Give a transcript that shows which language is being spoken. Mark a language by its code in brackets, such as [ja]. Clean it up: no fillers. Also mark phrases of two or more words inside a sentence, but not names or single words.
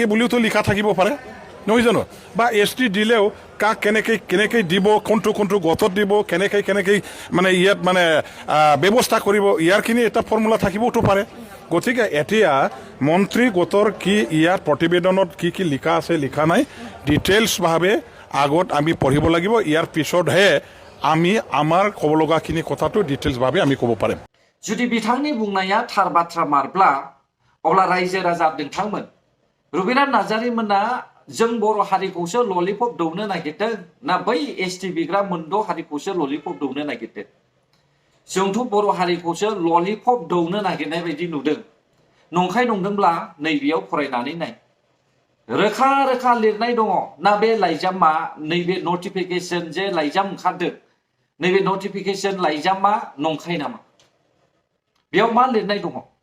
[as] বুলিওতো লিখা থাকিব পাৰে নহয় জানো বা এছটি দিলেও কাক কেনেকৈ দিব কোনটো গটত দিব কেনেকৈ মানে ইয়াত মানে ব্যৱস্থা কৰিব ইয়াৰখিনি এটা ফৰ্মুলা থাকিবতো পাৰে গতিকে এতিয়া মন্ত্ৰী গোটৰ কি ইয়াৰ প্ৰতিবেদনত কি লিখা আছে লিখা নাই ডিটেইলছভাৱে আগত আমি পঢ়িব লাগিব ইয়াৰ পিছতহে আমি আমাৰ ক'ব লগাখিনি কথাটো ডিটেইলছভাৱে আমি ক'ব পাৰিম [brx] जुदि बिथांनि बुंनाया थार बाथ्रा मारब्ला अब्ला रायजो राजा नोंथांमोन रबिराम नार्जारी मोना जों बर' हारिखौसो ललिपप दौनो नागिरदों ना बै एसटि बिग्रा मोनद' हारिखौसो ललिपप दौनो नागिरदों जोंथ' बर' हारिखौसो ललिपप दौनो नागिरनाय बायदि नुदों नंखाय नंदोंब्ला नैबेयाव फरायनानै नाय रोखा रोखा लिरनाय दङ ना बे लाइजामा नैबे नटिफिकेशन जे लाइजाम ओंखारदों नैबे नटिफिकेशन लाइजामा नंखाय नामा बेयाव मा लिरनाय दङ